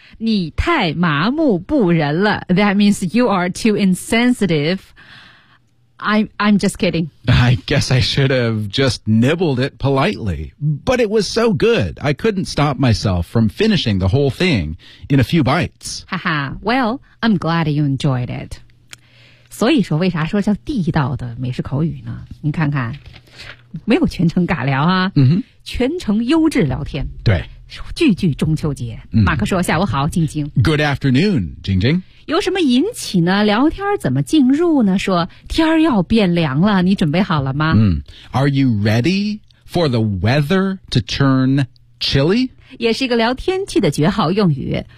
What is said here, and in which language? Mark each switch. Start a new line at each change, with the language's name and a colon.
Chinese: 你太麻木不仁了
English: That means you are too insensitive. I'm just kidding. I guess I should have just nibbled it politely. But it was so good, I couldn't stop myself from finishing the whole thing in a few bites. Haha, well, I'm glad you enjoyed it.
Chinese: 所以说为啥说叫地道的美食口语呢？你看看，没有全程尬聊啊、 mm-hmm. 全程优质聊天。对。句句中秋节、mm-hmm. 马克说下午好静静。
English: Good afternoon, 静静。
Chinese: 有什么引起呢？聊天怎么进入呢？说天儿要变凉了，你准备好了吗？
English: 嗯、Are you ready for the weather to turn chilly?
Chinese: 也是一个聊天气的绝好用语。